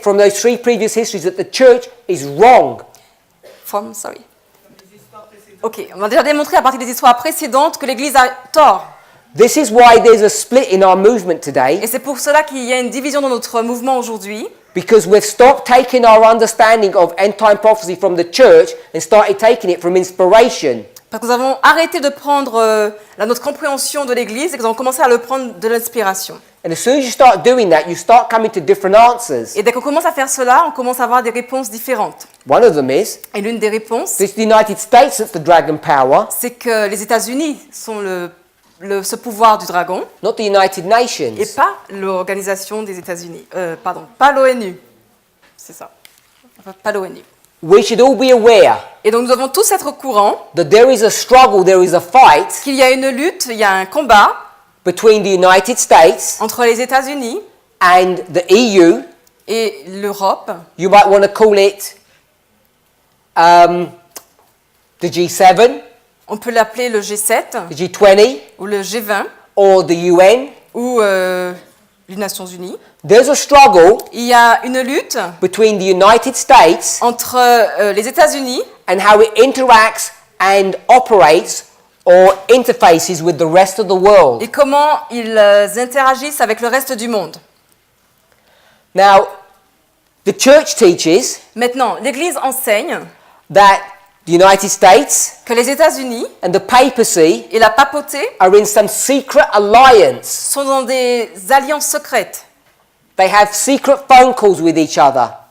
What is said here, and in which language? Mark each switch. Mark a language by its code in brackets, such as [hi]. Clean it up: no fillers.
[en] from those three previous histories that the church is wrong. [fr] Ok, on a déjà démontré à partir des histoires précédentes que l'Église a tort. [en] This is why there's a split in our movement today, [fr] Et c'est pour cela qu'il y a une division dans notre mouvement aujourd'hui, [en] because we've stopped taking our understanding of end time prophecy from the church and started taking it from inspiration. [fr] parce que nous avons arrêté de prendre notre compréhension de l'Église et que nous avons commencé à le prendre de l'inspiration. [en] And as soon as you start doing that, you start coming to different answers. [fr] Et dès qu'on commence à faire cela, on commence à avoir des réponses différentes. [en] One of them is, [fr] Et l'une des réponses, [en] it's the United States that's the dragon power, [fr] c'est que les États-Unis sont ce pouvoir du dragon [en] not the United Nations. [fr] et pas l'organisation des États-Unis. Pas l'ONU. C'est ça. Enfin, pas l'ONU. [en] We should all be aware [fr] Et donc nous devons tous être au courant [en] that there is a struggle, there is a fight [fr] qu'il y a une lutte, il y a un combat [en] between the United States [fr] entre les États-Unis [en] and the EU. [fr] et l'Europe. [en] You might want to call it the G7, [fr] On peut l'appeler le G7 [en] the G20, [fr] ou le G20 [en] or the UN. [fr] ou les Nations Unies. [en] There's a struggle [fr] Il y a une lutte [en] between the United States [fr] entre les États-Unis [en] and how it interacts and operates or interfaces with the rest of the world. [fr] et comment ils interagissent avec le reste du monde. [en] Now, the church teaches [fr] Maintenant, l'Église enseigne [en] that the United States [fr] que les États-Unis [en] and the papacy [fr] et la papauté [en] are in some secret alliance. [fr] sont dans des alliances secrètes. [en] They have secret phone calls with each other.